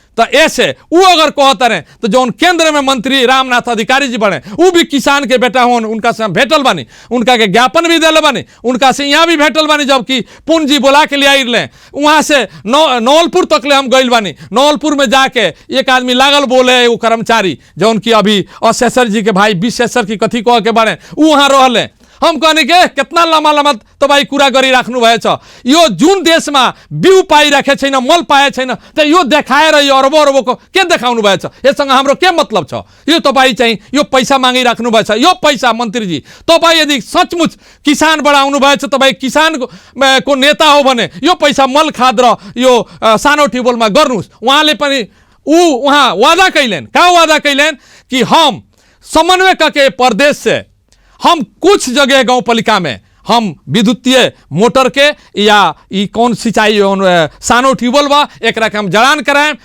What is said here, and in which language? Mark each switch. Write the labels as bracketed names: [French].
[Bhojpuri] तो ऐसे वो अगर कहते रहे तो जौन केंद्र में मंत्री रामनाथ अधिकारी जी बने वो भी किसान के बेटा होन, उनका से हम भेटल बानी, उनका के ज्ञापन भी दिले बानी, उनका से यहाँ भी भेटल बानी, जबकि पुन जी बोला के लिए आई ले वहाँ से नौलपुर तक ले हम गइल बानी। नौलपुर में जाके एक आदमी लागल बोले वो कर्मचारी जौन की अभी असेसर जी के भाई विशेषर की कथी कह के बारे वो वहाँ रहले। हम कहने के [Nepali] कितना लम्बा लम्बा तपाईँ कुरा गरिराख्नु भएछ। यो जुन देशमा बिउ पाइराखे छैन, मल पाए छैन, त यो देखाएर यो अरबौं अरबौंको के देखाउनु भएछ? यससँग हाम्रो के मतलब छ? यो तपाईँ चाहिँ यो पैसा मागिराख्नु भएछ। यो पैसा मन्त्रीजी तपाईँ यदि सचमुच किसान बढाउनु भएछ, तपाईँ किसानको नेता हो भने यो पैसा मल खाद र यो सानो ट्युबवेलमा गर्नुहोस्। [Bhojpuri] उहाँले पनि वहाँ वादा कैलेन, का वादा कैलेन कि हम समन्वय करके प्रदेश से हम कुछ जगह गांव पालिका में हम विद्युतीय मोटर के या ई कौन सिंचाई सानो ट्यूबवेल बा एकरा के हम जड़ान कराएं।